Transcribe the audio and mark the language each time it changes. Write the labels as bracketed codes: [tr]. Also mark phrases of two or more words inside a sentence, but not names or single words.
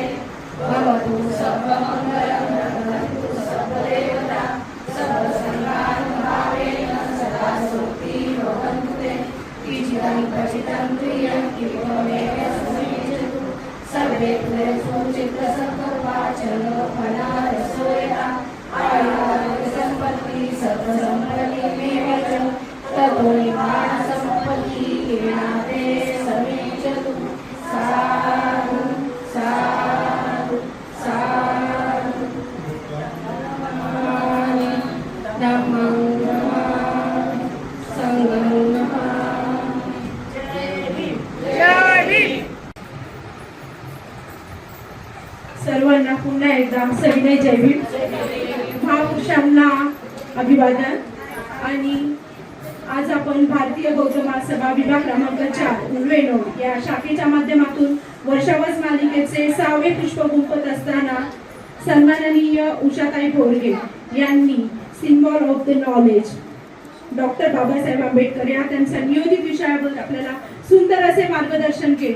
[pi] भवतु सर्वमंगलप्रदं सर्वदेवता सर्वसंगानुभावेन सदा सोती भवन्तु ते इचितं पचितं प्रियं किमवेव समेचतु सर्वे चित्तसंकल्पाचल फलारसोयता आयुर्सम्पत्ति सर्वसम्पत्तिमेव च ततो निवारणसम्पत्ति कीर्णाते समेचतु. साधु साधु साधु नमामि धम्मं नमामि संघं नमामि. [mr] जय भीम. सर्वांना पुन्हा एकदा सविनय जय भीम. महापुरुषांना अभिवादन. आणि आज आपण भारतीय बौद्ध महासभा विभाग क्रमांक 4 उल्वेनो या शाखेच्या माध्यमातून वर्षावास मालिकेचे 6वे पुष्प गुंफत असताना सन्माननीय उषाताई बोरगे यांनी [en] Symbol of the Knowledge [mr] डॉक्टर बाबासाहेब आंबेडकर या त्यांच्या नियोजित विषयावर आपल्याला सुंदर असे मार्गदर्शन केले.